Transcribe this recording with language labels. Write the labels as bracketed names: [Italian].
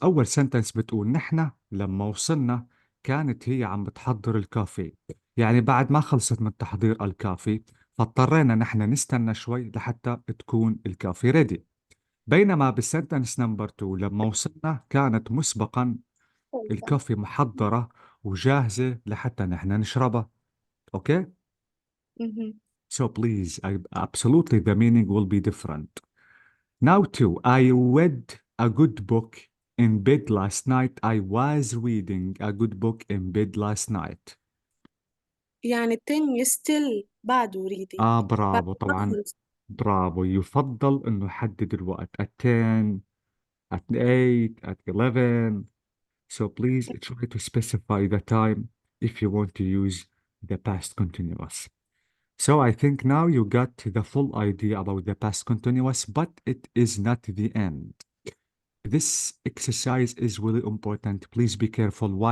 [Arabic] اول سنتنس بتقول نحن لما وصلنا كانت هي عم بتحضر الكافي، يعني بعد ما خلصت من تحضير الكافي فاضطرينا نحن نستنى شوي لحتى تكون الكافي ريدي. بينما بالسنتنس نمبر 2 لما وصلنا كانت مسبقا الكافي محضرة وجاهزة لحتى نحن نشربها. [English] Okay? So please, absolutely the meaning will be different. Now too, I read a good book in bed last night. I was reading a good book in bed last night. [Arabic] يعني التاني still بعده reading. برافو طبعا. برافو. يفضل انه يحدد الوقت [English] at 10, at 8, at 11. So please try to specify the time if you want to use the past continuous. So I think now you got the full idea about the past continuous, but it is not the end. This exercise is really important. Please be careful. Why